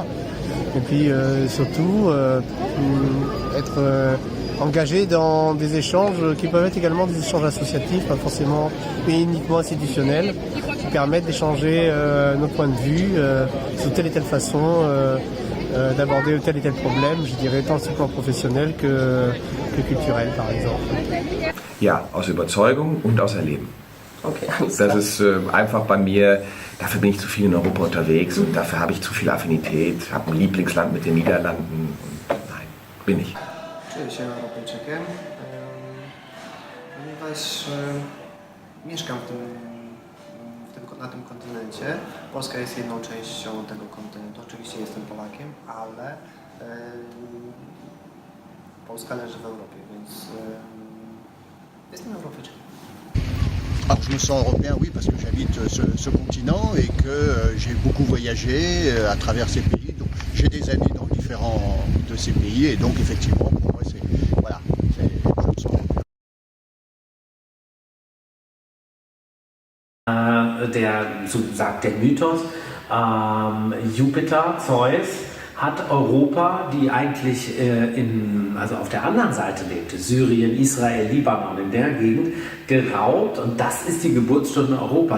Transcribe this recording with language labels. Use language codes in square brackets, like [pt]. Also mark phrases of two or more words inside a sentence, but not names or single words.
[fr] Et puis surtout être engagé dans des échanges qui peuvent être également des échanges associatifs, pas forcément mais uniquement institutionnels, qui permettent d'échanger nos points de vue sur telle et telle façon d'aborder tel et tel problème, je dirais tant sur le plan professionnel que culturel par exemple. [de] Ja, aus Überzeugung und aus Erleben. Okay, Das ist einfach bei mir, dafür bin ich zu viel in Europa unterwegs und dafür habe ich zu viel Affinität, habe ein Lieblingsland mit den Niederlanden. Nein, bin ich. [pl] Czuję się Europejczykiem, ponieważ mieszkam na tym kontynencie. Polska jest jedną częścią tego kontynentu. Oczywiście jestem Polakiem, ale Polska leży w Europie, więc jestem Europejczykiem. [fr] Alors je me sens européen, oui, parce que j'habite ce continent et que j'ai beaucoup voyagé à travers ces pays. Donc j'ai des amis dans différents de ces pays et donc effectivement pour moi c'est voilà, je me sens européen. [de] So sagt der Mythos, Jupiter, Zeus, hat Europa, die eigentlich also auf der anderen Seite lebte, Syrien, Israel, Libanon, in der Gegend, geraubt und das ist die Geburtsstunde Europas.